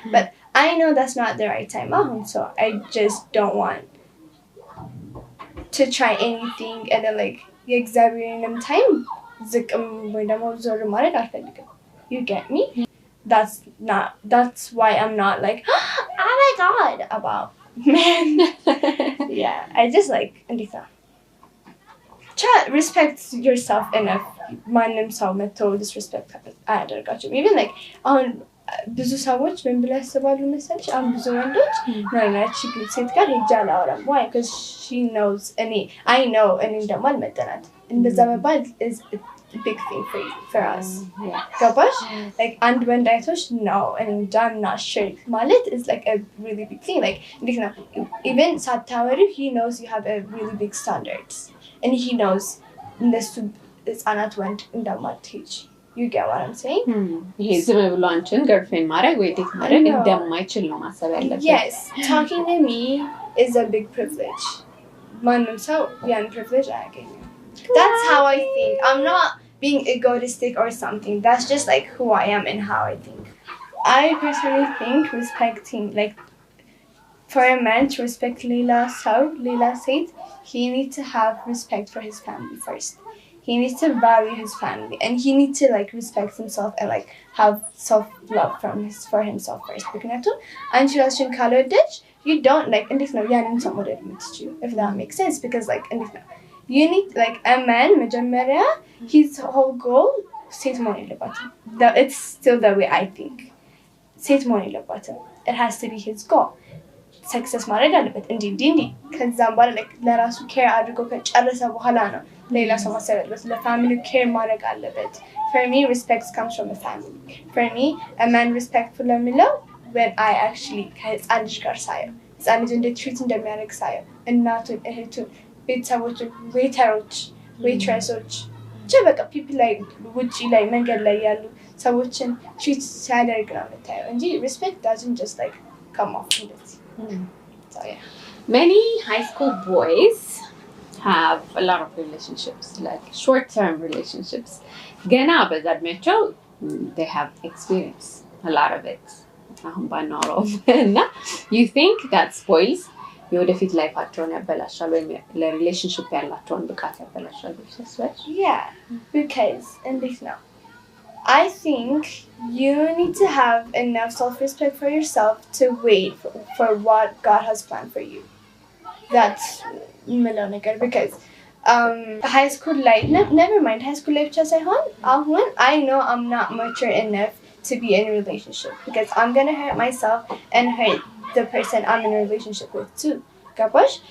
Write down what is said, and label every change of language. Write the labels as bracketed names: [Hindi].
[English] But I know that's not the right time. So I just don't want to try anything and then like የእግዚአብሔርንም time [Amharic] ዝቅም ወይ ደግሞ ዞር ማድረግ አልፈልግም. [English] You get me? That's why I'm not like, oh my God, about men. Yeah, I just like, try respect yourself enough. [Amharic] ማንም ሰው መጥቶ disrespect አያደርጋችሁም. [English] Even like [Amharic] አሁን ብዙ ሰዎች ምን ብለው ያስባሉ መሰለሽ? አሁን ብዙ ወንዶች ናናቺ ሴት ጋር ሄጄ አላወራም. [English] Why? Because she knows I know እኔ [Amharic] እንደማልመጥናት. እንደዛ መባል [English] is a big thing for us. [Amharic] ገባሽ? [English] Like and when [Amharic] አይቶሽ [English] no and I'm not sure ማለት is like a really big thing. [Amharic] Like እንዴት ነው? [English] Even ሳታወሪው he knows you have a really big standards. And he knows [Amharic] እንደሱ ህፃናት ወንድ እንደማትሄጂ. [English] You get what I'm saying? [Amharic] ይሄ ዝም ብሎ አንቺን girlfriend ማድረግ ወይ ዴት ማድረግ እንደማይችል ነው ማሰብ ያለበት. [English] Yes, talking to me is a big privilege. [Amharic] ማንም ሰው ያን privilege አያገኝም. [English] That's how I think. I'm not being egoistic or something. That's just like who I am and how I think. I personally think respecting, like, for a man to respect Leila said, he needs to have respect for his family first. He needs to value his family, and he needs to like respect himself and like have self-love for himself first. [Amharic] Because አንቺ ራስሽን ካልወደድሽ [English] you don't like [Amharic] እንዴት ነው ያንን ሰው መውደድ የምትችይው? [English] If that makes sense, because like [Amharic] እንዴት ነው [English] you need like a man መጀመሪያ his whole goal [Amharic] ሴት መሆን የለባትም. [English] It's still the way I think. [Amharic] ሴት መሆን የለባትም. [English] It has to be his goal. [Amharic] ሰክሰስ ማድረግ አለበት እንዲህ ከዛም በኋላ like ለራሱ ኬር አድርጎ ከጨረሰ በኋላ ነው ሌላ ሰው ማሰብ ያለበት ለፋሚሊ ኬር ማድረግ አለበት. [English] For me, respect comes from the family. [Amharic] For me, a man respectful ለሚለው when I actually ከህፃን ልጅ ጋር ሳየው ህፃን ልጅ እንዴት ትሪት እንደሚያደርግ ሳየው እናቱን እህቱን ቤተሰቦቹን ዌይትረሶች በቃ people ላይ ውጪ ላይ መንገድ ላይ ያሉ ሰዎችን ትሪት ሲያደርግ ነው የምታየው እንጂ [English] respect doesn't just like come off [Amharic] እንደዚህ. [English] So yeah. Many high school boys have a lot of relationships, like short-term relationships. Gana [Amharic] በዛድሜያቸው [English] they have experience a lot of it. [Amharic] አሁን ባናወራው እና [English] you think that spoils [Amharic] የወደፊት ላይፋቸውን ያበላሻል ወይም ለሪሌሽንሺፕ ያላቸውን ብቃት ያበላሻል ብለሽ ታስቢያለሽ? [English] Yeah, because [Amharic] እንዴት ነው [English] I think you need to have enough self-respect for yourself to wait for what God has planned for you. That's miloniker because high school life, never mind high school life just I know I'm not mature enough to be in a relationship because I'm gonna hurt myself and hurt the person I'm in a relationship with too. Gabash?